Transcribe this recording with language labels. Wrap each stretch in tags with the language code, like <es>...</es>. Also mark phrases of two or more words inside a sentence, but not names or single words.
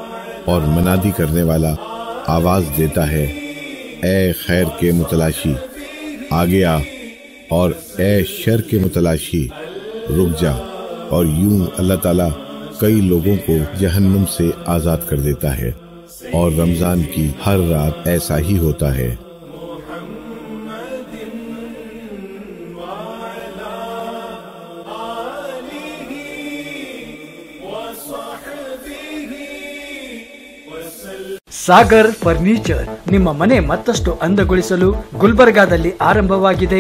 <ur>اور منادی کرنے والا آواز دیتا ہے, اے خیر کے متلاشی آگے آ، اور اے شر کے متلاشی رک جا. اور یوں اللہ تعالیٰ کئی لوگوں کو جہنم سے آزاد کر دیتا ہے، اور رمضان کی ہر رات ایسا ہی ہوتا ہے.</ur> <kn>ಸಾಗರ್ ಫರ್ನಿಚರ್ ನಿಮ್ಮ ಮನೆ ಮತ್ತಷ್ಟು ಅಂದಗೊಳಿಸಲು ಗುಲ್ಬರ್ಗಾದಲ್ಲಿ ಆರಂಭವಾಗಿದೆ.</kn>